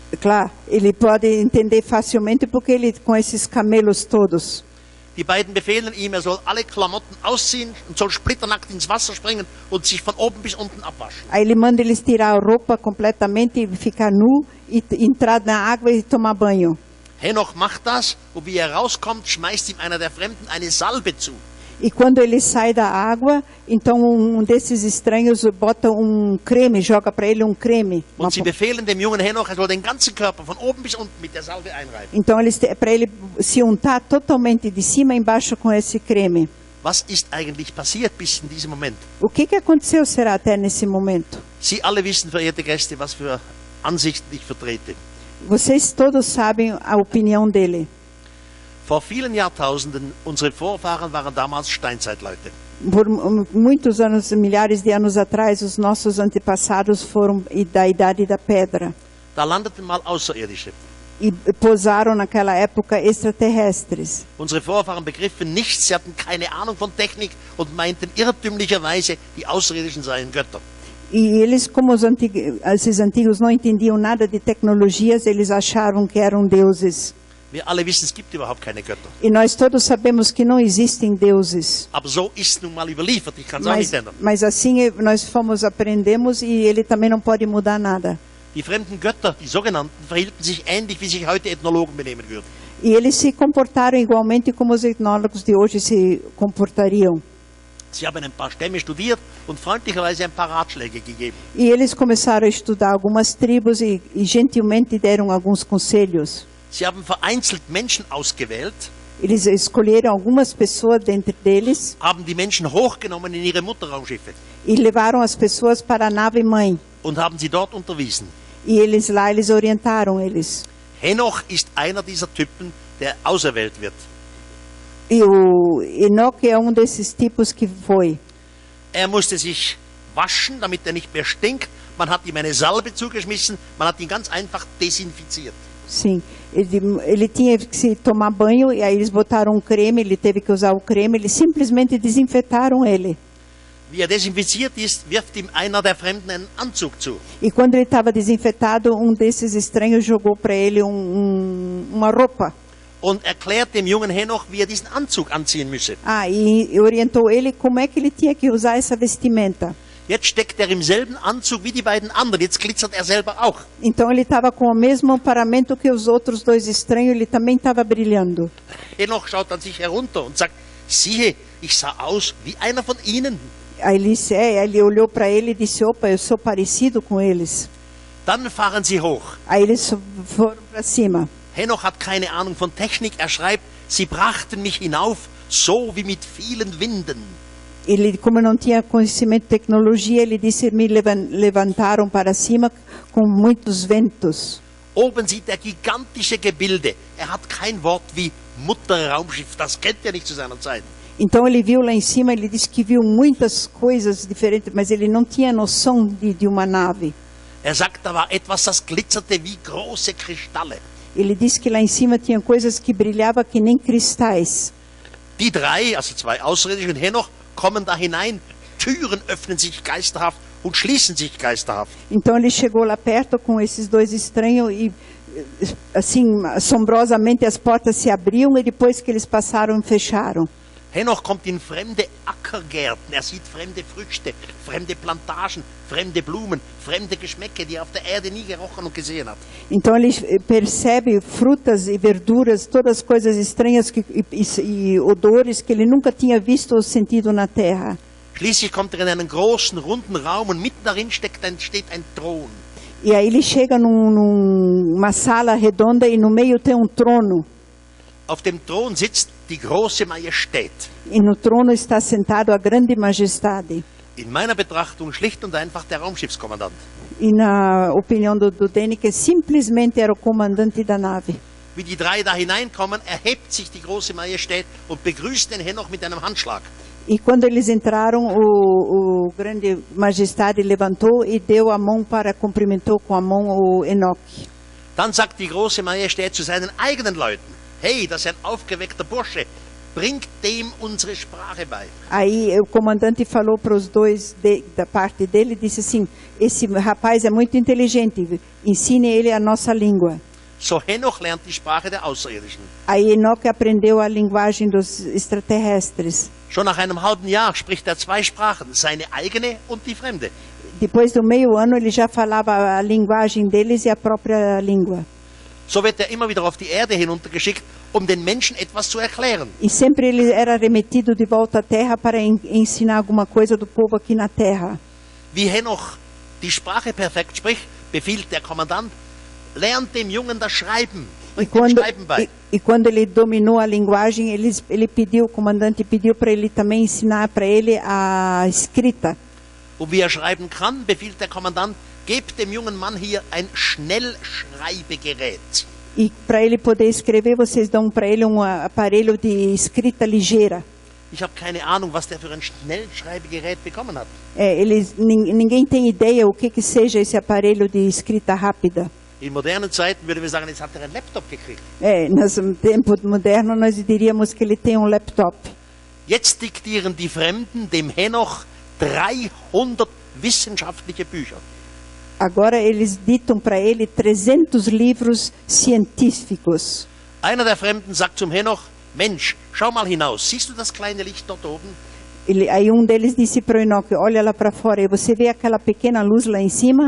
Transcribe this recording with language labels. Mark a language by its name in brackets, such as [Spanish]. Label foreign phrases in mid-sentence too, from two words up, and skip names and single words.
[Portuguese] Claro, ele pode entender facilmente porque ele com esses camelos todos. [German] Die beiden befehlen ihm, soll alle Klamotten ausziehen und soll splitternackt ins Wasser springen und sich von oben bis unten abwaschen. [Portuguese] Aí ele manda eles tirar a roupa completamente e ficar nu e entrar na água e tomar banho. [German] Henoch macht das und wie rauskommt, schmeißt ihm einer der Fremden eine Salbe zu. [Portuguese] E quando ele sai da água, então desses estranhos bota creme, joga para ele creme. [German] Und sie befehlen dem jungen Henoch, soll den ganzen Körper von oben bis unten mit der Salbe einreiben. [Portuguese] Então eles para ele se untar totalmente de cima a embaixo com esse creme. [German] Was ist eigentlich passiert bis in diesem Moment? [Portuguese] O que aconteceu será até nesse momento? [German] Sie alle wissen, verehrte Gäste, was für Ansichten ich vertrete. [Portuguese] Vocês todos sabem a opinião dele. [German] Vor vielen Jahrtausenden, unsere Vorfahren waren damals Steinzeitleute. [Portuguese] Por muitos anos, milhares de anos atrás, os nossos antepassados foram da Idade da Pedra [German] Da landeten mal Außerirdische. [Portuguese] e pousaram naquela época extraterrestres. [German] Unsere Vorfahren begriffen nichts, sie hatten keine Ahnung von Technik und meinten irrtümlicherweise, die Außerirdischen seien Götter. [Portuguese] E eles, como esses antigos não entendiam nada de tecnologias, eles achavam que eram deuses. [German] Wir alle wissen, es gibt überhaupt keine Götter. [Portuguese] E nós todos sabemos que não existem deuses. [German] Aber so ist nun mal überliefert, ich kann es auch nicht ändern. [Portuguese] Mas assim nós aprendemos e ele também não pode mudar nada. [German] Die fremden Götter, die sogenannten, verhielten sich ähnlich, wie sich heute Ethnologen benehmen würden. [Portuguese] E eles se comportaram igualmente como os etnólogos de hoje se comportariam. [German] Sie haben ein paar Stämme studiert und freundlicherweise ein paar Ratschläge gegeben. [Portuguese] E eles começaram a estudar algumas tribos e gentilmente deram alguns conselhos. [German] Sie haben vereinzelt Menschen ausgewählt, [Portuguese] Eles escolheram algumas pessoas dentre deles [German] haben die Menschen hochgenommen in ihre Mutterraumschiffe [Portuguese] e levaram as pessoas para a nave mãe. [German] und haben sie dort unterwiesen. [Portuguese] E eles orientaram eles. [German] Henoch ist einer dieser Typen, der auserwählt wird. [Portuguese] E o Enoque é desses tipos que foi. [German] Er musste sich waschen, damit er nicht mehr stinkt. Man hat ihm eine Salbe zugeschmissen, man hat ihn ganz einfach desinfiziert. [Portuguese] Sim, ele tinha que se tomar banho e aí eles botaram um creme, ele teve que usar o creme, eles simplesmente desinfetaram ele. [German] Wie er desinfiziert ist, wirft ihm einer der Fremden einen Anzug zu. [Portuguese] E quando ele estava desinfetado, desses estranhos jogou para ele uma roupa. [German] Und erklärt dem jungen Henoch, wie er diesen Anzug anziehen müsse. [Portuguese] E orientou ele como é que ele tinha que usar essa vestimenta. [German] Jetzt steckt er im selben Anzug wie die beiden anderen. Jetzt glitzert er selber auch. [Portuguese] Então ele estava com o mesmo paramento que os outros dois estranhos, ele também estava brilhando. [German] Henoch schaut an sich herunter und sagt, siehe, ich sah aus wie einer von ihnen. [Portuguese] Aí ele olhou para ele e disse, opa, eu sou parecido com eles. [German] Dann fahren sie hoch. [Portuguese] Aí eles foram para cima. [German] Henoch hat keine Ahnung von Technik. Er schreibt, sie brachten mich hinauf, so wie mit vielen Winden. [Portuguese] Ele, como não tinha conhecimento de tecnologia, ele disse, me levantaram para cima com muitos ventos. [German] Oben sieht er gigantische Gebilde. Er hat kein Wort wie Mutterraumschiff. Das kennt er nicht zu seiner Zeit. [Portuguese] Então ele viu lá em cima, ele disse que viu muitas coisas diferentes, mas ele não tinha noção de uma nave. [German] Er sagt, da war etwas, das glitzerte wie große Kristalle. [Portuguese] Ele disse que lá em cima tinha coisas que brilhavam que nem cristais. [German] Die drei, also zwei Außerirdische und Henoch, kommen da hinein. Türen öffnen sich geisterhaft und schließen sich geisterhaft. [Portuguese] Então ele chegou lá perto com esses dois estranhos e, assim, assombrosamente as portas se abriam e depois que eles passaram, fecharam. [German] Henoch kommt in fremde Ackergärten. Er sieht fremde Früchte, fremde Plantagen, fremde Blumen, fremde Geschmäcke, die er auf der Erde nie gerochen und gesehen hat. [Portuguese] Então ele percebe frutas e verduras, todas as coisas estranhas e odores que ele nunca tinha visto ou sentido na terra. [German] Schließlich kommt er in einen großen, runden Raum und mitten darin steht ein Thron. [Portuguese] E aí ele chega numa sala redonda e no meio tem trono. [German] Auf dem Thron sitzt die große Majestät. [Portuguese] E no trono está sentado a grande majestade. [German] In meiner Betrachtung schlicht und einfach der Raumschiffskommandant. [Portuguese] E na opinião do Däniken, simplesmente era o comandante da nave. [German] Wie die drei da hineinkommen, erhebt sich die große Majestät und begrüßt den Henoch mit einem Handschlag. [Portuguese] E quando eles entraram, o grande majestade levantou e deu a mão cumprimentou com a mão o Enoque. [German] Dann sagt die große Majestät zu seinen eigenen Leuten, hey, das ist ein aufgeweckter Bursche, bringt dem unsere Sprache bei. [Portuguese] Aí o comandante falou para os dois da parte dele, disse assim, esse rapaz é muito inteligente, ensine ele a nossa língua. [German] So Henoch lernt die Sprache der Außerirdischen. [Portuguese] Aí Enoque aprendeu a linguagem dos extraterrestres. [German] Schon nach einem halben Jahr spricht er zwei Sprachen, seine eigene und die fremde. [Portuguese] Depois do meio ano ele já falava a linguagem deles e a própria língua. [German] So wird er immer wieder auf die Erde hinuntergeschickt, um den Menschen etwas zu erklären. [Portuguese] E sempre ele era remetido de volta à terra para ensinar alguma coisa do povo aqui na terra. [German] Wie Henoch die Sprache perfekt spricht, befiehlt der Kommandant, lernt dem Jungen das Schreiben. bringt ihm Schreiben bei. [Portuguese] E quando ele dominou a linguagem, o comandante pediu para ele também ensinar para ele a escrita. [German] Und wie er schreiben kann, befiehlt der Kommandant, gebt dem jungen Mann hier ein Schnellschreibegerät. [Portuguese] E para ele poder escrever, vocês dão para ele aparelho de escrita ligeira. [German] Ich habe keine Ahnung, was der für ein Schnellschreibegerät bekommen hat. [Portuguese] Ninguém tem ideia o que seja esse aparelho de escrita rápida. [German] In modernen Zeiten würden wir sagen, jetzt hat er einen Laptop gekriegt. [Portuguese] No tempo moderno, nós diríamos que ele tem laptop. [German] Jetzt diktieren die Fremden dem Henoch 300 wissenschaftliche Bücher. [Portuguese] Agora eles ditam para ele 300 livros científicos. [German] Einer der Fremden sagt zum Henoch, Mensch, schau mal hinaus, siehst du das kleine Licht dort oben? [Portuguese] Aí deles disse para o Enoque, olha lá para fora, e você vê aquela pequena luz lá em cima?